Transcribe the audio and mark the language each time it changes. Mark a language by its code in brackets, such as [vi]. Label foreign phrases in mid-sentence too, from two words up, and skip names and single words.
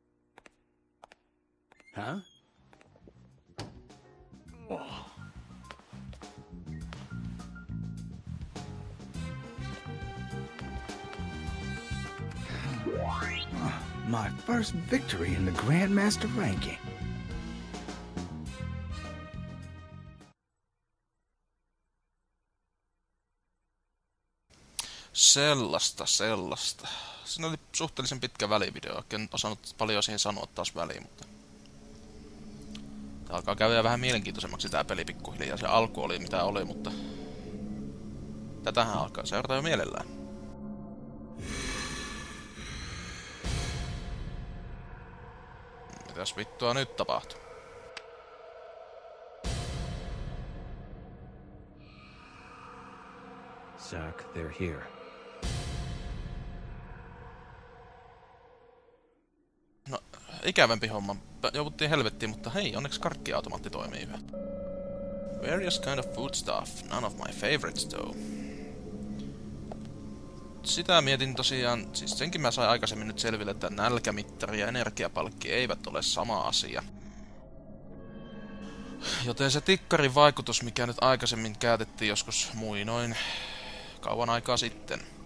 [en] Huh? My first victory in the Grandmaster ranking. [fi] Sellaista. Siinä oli suhteellisen pitkä välivideo, oikein osannut paljon siihen sanoa taas väliin, mutta... Tää alkaa käydä vähän mielenkiintoisemmaksi tää peli pikkuhiljaa. Se alku oli mitä oli, mutta... Tätähän alkaa seurata jo mielellään. Mitäs vittua nyt tapahtuu? [en] Zach, they're here. [fi] No, ikävämpi homma. Jouduttiin helvettiin, mutta hei, onneksi karkkiautomaatti toimii yhä. [en] Various kind of food stuff, none of my favorites though. [fi] Sitä mietin tosiaan, siis senkin mä sain aikaisemmin nyt selville, että nälkämittari ja energiapalkki eivät ole sama asia. Joten se tikkarin vaikutus, mikä nyt aikaisemmin käytettiin joskus muinoin kauan aikaa sitten.